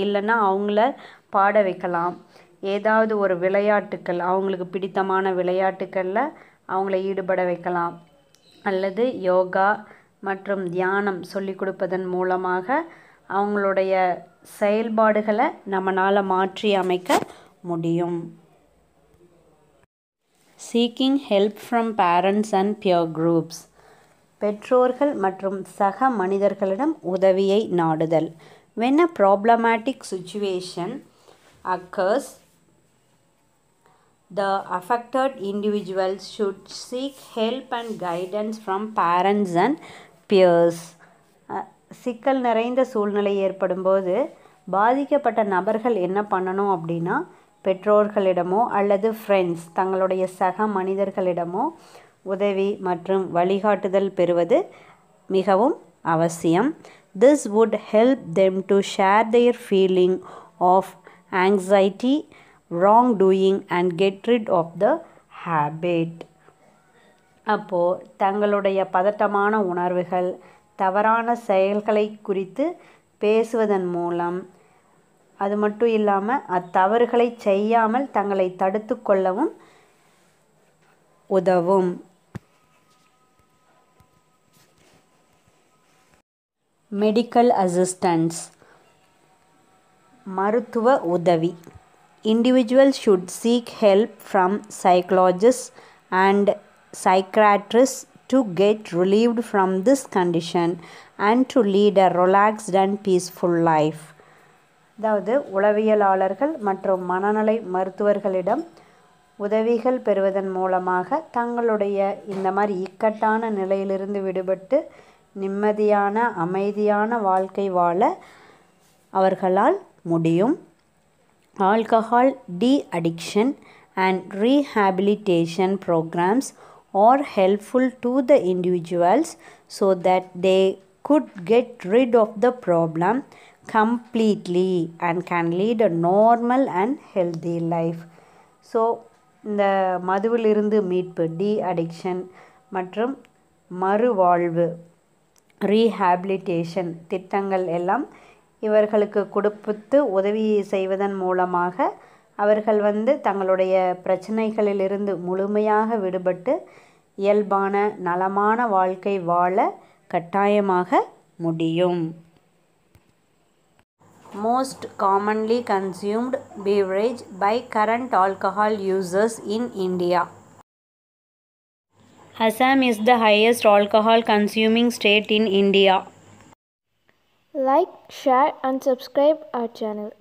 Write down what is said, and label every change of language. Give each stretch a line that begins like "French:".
Tamil: இல்லைன்னா அவங்கள பாட வைக்கலாம். ஏதாவது ஒரு விளையாட்டுக்கள், அவங்களுக்கு பிடித்தமான விளையாட்டுக்களில் அவங்கள ஈடுபட வைக்கலாம். அல்லது யோகா மற்றும் தியானம் சொல்லிக் கொடுப்பதன் மூலமாக அவங்களுடைய செயல்பாடுகளை நம்மளால் மாற்றி அமைக்க முடியும்.
English: Seeking help from parents and peer groups.
Tamil: பெற்றோர்கள் மற்றும் சக மனிதர்களிடம் உதவியை நாடுதல்.
English: When a problematic situation occurs, the affected individuals should seek help and guidance from parents and peers.
Tamil: சிக்கல் நிறைந்த சூழ்நிலை ஏற்படும்போது பாதிக்கப்பட்ட நபர்கள் என்ன பண்ணணும் அப்படின்னா, பெற்றோர்களிடமோ அல்லது ஃப்ரெண்ட்ஸ் தங்களுடைய சக மனிதர்களிடமோ உதவி மற்றும் வழிகாட்டுதல் பெறுவது மிகவும் அவசியம்.
English: This would help them to share their feeling of anxiety, wrongdoing and get rid of the habit.
Tamil: அப்போது தங்களுடைய பதட்டமான உணர்வுகள், தவறான செயல்களை குறித்து பேசுவதன் மூலம், அது மட்டும் இல்லாமல் அத்தவறுகளை செய்யாமல் தங்களை தடுத்து கொள்ளவும் உதவும். மெடிக்கல் அசிஸ்டன்ஸ், மருத்துவ உதவி.
English: Individuals should seek help from psychologists and psychiatrists to get relieved from this condition and to lead a relaxed and peaceful life.
Tamil: அதாவது உளவியலாளர்கள் மற்றும் மனநல மருத்துவர்களிடம் உதவிகள் பெறுவதன் மூலமாக தங்களுடைய இந்த மாதிரி இக்கட்டான நிலையிலிருந்து விடுபட்டு நிம்மதியான அமைதியான வாழ்க்கை வாழ அவர்களால் முடியும்.
English: Alcohol de-addiction and rehabilitation programs are helpful to the individuals so that they could get rid of the problem completely and can lead a normal and healthy life.
Tamil: So இந்த மதுவிலிருந்து மீட்பு, de-addiction மற்றும் மறுவாழ்வு, ரீஹேபிலிட்டேஷன் திட்டங்கள் எல்லாம் இவர்களுக்கு கொடுத்து உதவி செய்வதன் மூலமாக அவர்கள் தங்களுடைய பிரச்சனைகளிலிருந்து முழுமையாக விடுபட்டு இயல்பான நலமான வாழ்க்கை வாழ கட்டாயமாக முடியும்.
English: Most commonly consumed beverage by current alcohol users in India. Assam is the highest alcohol consuming state in India. Like, share and subscribe our channel.